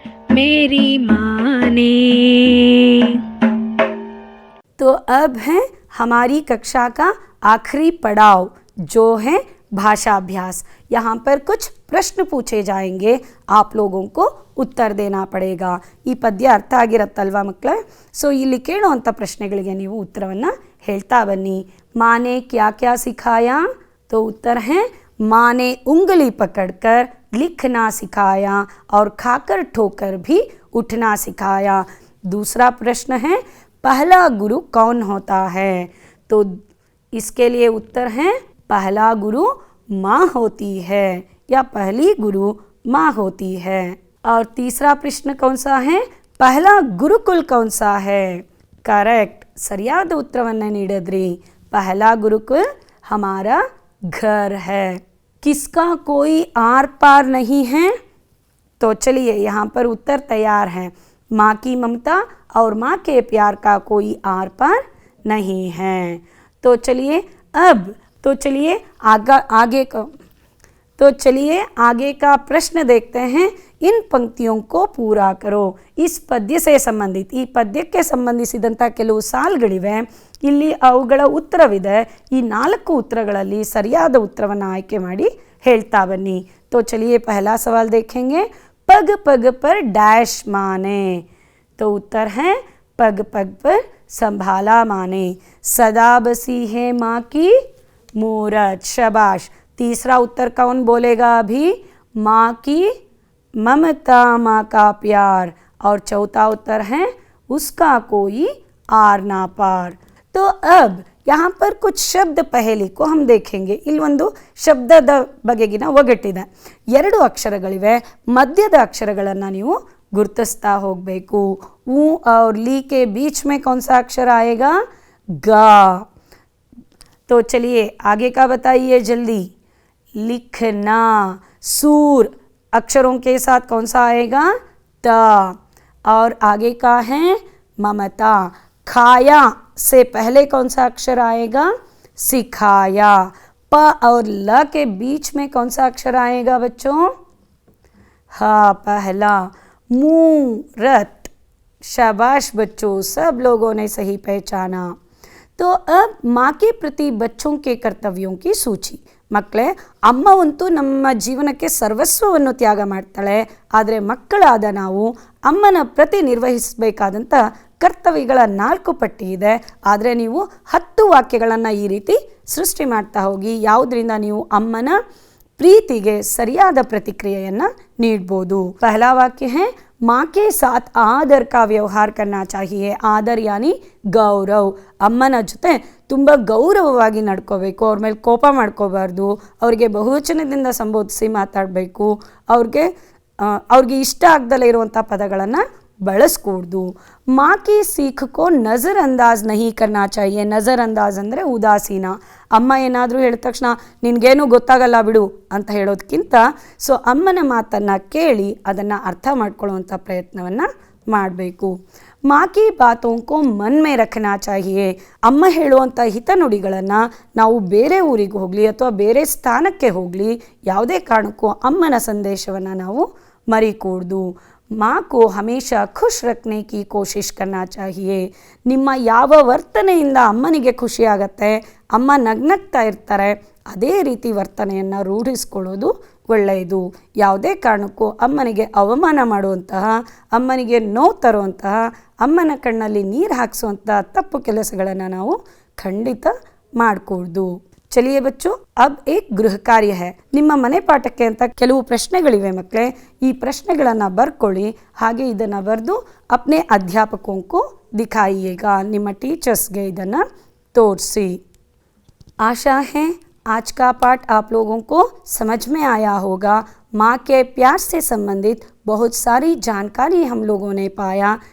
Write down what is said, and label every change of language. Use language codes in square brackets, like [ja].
[hi] मेरी माँ ने। तो अब है हमारी कक्षा का आखिरी पड़ाव जो है भाषाभ्यास। यहाँ पर कुछ प्रश्न पूछे जाएंगे, आप लोगों को ಉತ್ತರ ದೇನಾ ಪಡೇಗ. [kn] ಈ ಪದ್ಯ ಅರ್ಥ ಆಗಿರತ್ತಲ್ವಾ ಮಕ್ಕಳೇ? ಸೊ ಇಲ್ಲಿ ಕೇಳುವಂಥ ಪ್ರಶ್ನೆಗಳಿಗೆ ನೀವು ಉತ್ತರವನ್ನು ಹೇಳ್ತಾ ಬನ್ನಿ. [hi] ಮಾನೆ ಕ್ಯಾ ಕ್ಯಾ ಸಿಖಾಯಾ? तो उत्तर है माँ ने उंगली पकड़कर लिखना सिखाया और खाकर ठोकर भी उठना सिखाया. दूसरा प्रश्न है पहला गुरु कौन होता है? तो इसके लिए उत्तर है पहला गुरु माँ होती है या पहली गुरु माँ होती है. और तीसरा प्रश्न कौन सा है? पहला गुरुकुल कौन सा है? [kn] करेक्ट, ಸರಿಯಾದ ಉತ್ತರವನ್ನು ನೀಡಿದ್ರಿ. [hi] पहला गुरुकुल हमारा घर है. किसका कोई आर पार नहीं है? तो चलिए यहाँ पर उत्तर तैयार है. माँ की ममता और माँ के प्यार का कोई आर पार नहीं है. तो चलिए आगे का प्रश्न देखते हैं. इन पंक्तियों को पूरा करो. [kn] इस ಪದ್ಯ से ಸಂಬಂಧಿತ ಈ ಪದ್ಯಕ್ಕೆ ಸಂಬಂಧಿಸಿದಂಥ ಕೆಲವು ಸಾಲುಗಳಿವೆ. ಇಲ್ಲಿ ಅವುಗಳ ಉತ್ತರವಿದೆ. ಈ 4 ಉತ್ತರಗಳಲ್ಲಿ ಸರಿಯಾದ ಉತ್ತರವನ್ನು ಆಯ್ಕೆ ಮಾಡಿ ಹೇಳ್ತಾ ಬನ್ನಿ. [hi] तो चलिए पहला सवाल देखेंगे. पग पग पर डैश माने. तो उत्तर है पग पग पर संभाला माने. सदा बसी है माँ की मूरत. शाबाश. तीसरा उत्तर कौन बोलेगा अभी? माँ की ममता, माँ का प्यार. और चौथा उत्तर है उसका कोई आर ना पार. तो अब यहाँ पर कुछ शब्द पहले को हम देखेंगे. [kn] ಇಲ್ಲಿ ಒಂದು ಶಬ್ದದ ಬಗೆಗಿನ ಒಗಟಿದೆ. 2 ಅಕ್ಷರಗಳಿವೆ. ಮಧ್ಯದ ಅಕ್ಷರಗಳನ್ನು ನೀವು ಗುರುತಿಸ್ತಾ ಹೋಗಬೇಕು. [hi] ऊ और ली के बीच में कौन सा अक्षर आएगा? गा. तो चलिए आगे का बताइए जल्दी. लिखना. सूर अक्षरों के साथ कौन सा आएगा? ता. और आगे का है ममता. खाया से पहले कौन सा अक्षर आएगा? सिखाया. प और ल के बीच में कौन सा अक्षर आएगा बच्चों? हाँ, पहला. मूरत. शाबाश बच्चों, सब लोगों ने सही पहचाना. तो अब माँ के प्रति बच्चों के कर्तव्यों की सूची. [kn] ಮಕ್ಕಳೇ, ಅಮ್ಮವಂತೂ ನಮ್ಮ ಜೀವನಕ್ಕೆ ಸರ್ವಸ್ವವನ್ನು ತ್ಯಾಗ ಮಾಡ್ತಾಳೆ. ಆದರೆ ಮಕ್ಕಳಾದ ನಾವು ಅಮ್ಮನ ಪ್ರತಿ ನಿರ್ವಹಿಸಬೇಕಾದಂಥ ಕರ್ತವ್ಯಗಳ 4 ಪಟ್ಟಿ ಇದೆ. ಆದರೆ ನೀವು 10 ವಾಕ್ಯಗಳನ್ನು ಈ ರೀತಿ ಸೃಷ್ಟಿ ಮಾಡ್ತಾ ಹೋಗಿ ಯಾವುದರಿಂದ ನೀವು ಅಮ್ಮನ ಪ್ರೀತಿಗೆ ಸರಿಯಾದ ಪ್ರತಿಕ್ರಿಯೆಯನ್ನು ನೀಡ್ಬೋದು. [hi] पहला वाक्य है माँ के साथ आदर का व्यवहार करना चाहिए. आदर यानी ಗೌರವ್. [kn] ಅಮ್ಮನ ಜೊತೆ ತುಂಬ ಗೌರವವಾಗಿ ನಡ್ಕೋಬೇಕು. ಅವ್ರ ಮೇಲೆ ಕೋಪ ಮಾಡ್ಕೋಬಾರ್ದು. ಅವ್ರಿಗೆ ಬಹುವಚನದಿಂದ ಸಂಬೋಧಿಸಿ ಮಾತಾಡಬೇಕು. ಅವ್ರಿಗೆ ಇಷ್ಟ ಆಗದಲ್ಲೇ ಇರುವಂಥ ಪದಗಳನ್ನು ಬಳಸ್ಕೂಡ್ದು. [hi] माँ की सीख को नज़र अंदाज नहीं करना चाहिए. [kn] नज़र अंदाज ಅಂದರೆ ಉದಾಸೀನ. ಅಮ್ಮ ಏನಾದರೂ ಹೇಳಿದ ತಕ್ಷಣ ನಿನಗೇನು ಗೊತ್ತಾಗಲ್ಲ ಬಿಡು ಅಂತ ಹೇಳೋದಕ್ಕಿಂತ ಅಮ್ಮನ ಮಾತನ್ನು ಕೇಳಿ ಅದನ್ನು ಅರ್ಥ ಮಾಡ್ಕೊಳ್ಳುವಂಥ ಪ್ರಯತ್ನವನ್ನು ಮಾಡಬೇಕು. [hi] माँ की बातों को मन में रखना चाहिए. [kn] ಅಮ್ಮ ಹೇಳುವಂಥ ಹಿತನುಡಿಗಳನ್ನು ನಾವು ಬೇರೆ ಊರಿಗೆ ಹೋಗಲಿ ಅಥವಾ ಬೇರೆ ಸ್ಥಾನಕ್ಕೆ ಹೋಗಲಿ ಯಾವುದೇ ಕಾರಣಕ್ಕೂ ಅಮ್ಮನ ಸಂದೇಶವನ್ನು ನಾವು ಮರಿಕೂಡ್ದು. [hi] माँ को हमेशा खुश रखने की कोशिश करना चाहिए. [kn] ನಿಮ್ಮ ಯಾವ ವರ್ತನೆಯಿಂದ ಅಮ್ಮನಿಗೆ ಖುಷಿ ಆಗತ್ತೆ, ಅಮ್ಮ ನಗ್ನಗ್ತಾ ಇರ್ತಾರೆ, ಅದೇ ರೀತಿ ವರ್ತನೆಯನ್ನು ರೂಢಿಸ್ಕೊಳ್ಳೋದು ಒಳ್ಳೆಯದು. ಯಾವುದೇ ಕಾರಣಕ್ಕೂ ಅಮ್ಮನಿಗೆ ಅವಮಾನ ಮಾಡುವಂತಹ, ಅಮ್ಮನಿಗೆ ನೋವು ತರುವಂತಹ, ಅಮ್ಮನ ಕಣ್ಣಲ್ಲಿ ನೀರು ಹಾಕಿಸುವಂಥ ತಪ್ಪು ಕೆಲಸಗಳನ್ನು ನಾವು ಖಂಡಿತ ಮಾಡಕೂಡ್ದು. [hi] चलिए बच्चों, अब एक गृह कार्य है. [kn] ನಿಮ್ಮ ಮನೆ ಪಾಠಕ್ಕೆ ಅಂತ ಕೆಲವು ಪ್ರಶ್ನೆಗಳಿವೆ ಮಕ್ಕಳೇ. ಈ ಪ್ರಶ್ನೆಗಳನ್ನು ಬರ್ಕೊಳ್ಳಿ. ಹಾಗೆ ಇದನ್ನು ಬರೆದು [hi] अपने अध्यापकों को दिखाइएगा. [kn] ನಿಮ್ಮ ಟೀಚರ್ಸ್ಗೆ ಇದನ್ನು ತೋರಿಸಿ. [hi] आशा है आज का पाठ आप लोगों को समझ में आया होगा. माँ के प्यार से संबंधित बहुत सारी जानकारी हम लोगों ने पाया.